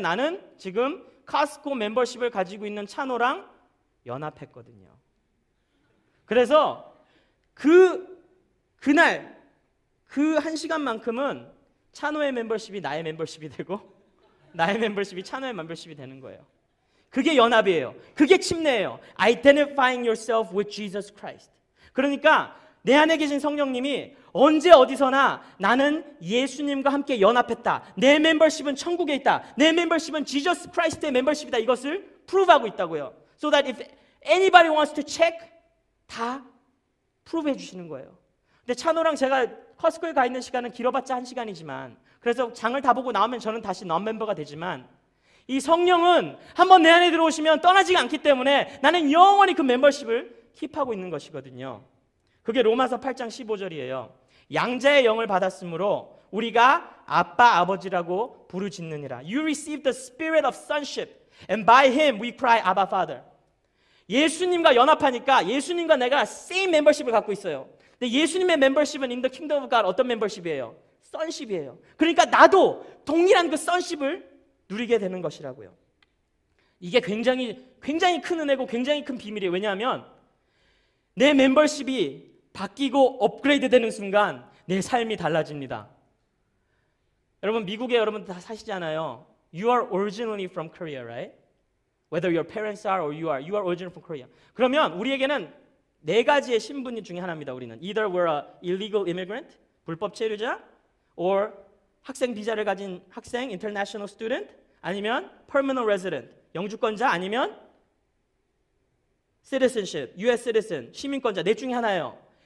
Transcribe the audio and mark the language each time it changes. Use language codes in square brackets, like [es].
[ko] 나는 지금 카스코 멤버십을 가지고 있는 찬호랑 연합했거든요. 그래서 그날 그 한 시간만큼은 찬호의 멤버십이 나의 멤버십이 되고 나의 멤버십이 찬호의 멤버십이 되는 거예요. 그게 연합이에요. 그게 침례예요. [en] Identifying yourself with Jesus Christ. [ko] 그러니까 내 안에 계신 성령님이 언제 어디서나 나는 예수님과 함께 연합했다. 내 멤버십은 천국에 있다. 내 멤버십은 지저스 크라이스트의 멤버십이다. 이것을 프루브하고 있다고요. [en] So that if anybody wants to check, [ko] 다 프루브해 주시는 거예요. 근데 찬호랑 제가 커스코에 가 있는 시간은 길어봤자 1시간이지만 그래서 장을 다 보고 나오면 저는 다시 non-멤버가 되지만 이 성령은 한번 내 안에 들어오시면 떠나지 않기 때문에 나는 영원히 그 멤버십을 킵하고 있는 것이거든요. 그게 로마서 8장 15절이에요. 양자의 영을 받았으므로 우리가 아빠 아버지라고 부르짖느니라. [en] You received the spirit of sonship and by him we cry Abba Father. [ko] 예수님과 연합하니까 예수님과 내가 same 멤버십을 갖고 있어요. 근데 예수님의 멤버십은 [en] in the kingdom of God [ko] 어떤 멤버십이에요? sonship이에요. 그러니까 나도 동일한 그 sonship을 누리게 되는 것이라고요. 이게 굉장히 큰 은혜고 굉장히 큰 비밀이에요. 왜냐하면 내 멤버십이 바뀌고 업그레이드 되는 순간 내 삶이 달라집니다. 여러분 미국에 여러분 다 사시잖아요. [en] You are originally from Korea, right? Whether your parents are or you are originally from Korea. [ko] 그러면 우리에게는 네 가지의 신분 중에 하나입니다. 우리는 [en] either we're a illegal immigrant, [ko] 불법 체류자, or 학생 비자를 가진 학생, [en] international student, [ko] 아니면 [en] permanent resident, [ko] 영주권자, 아니면 citizenship, [en] US citizen, [ko] 시민권자, 넷 중에 하나예요.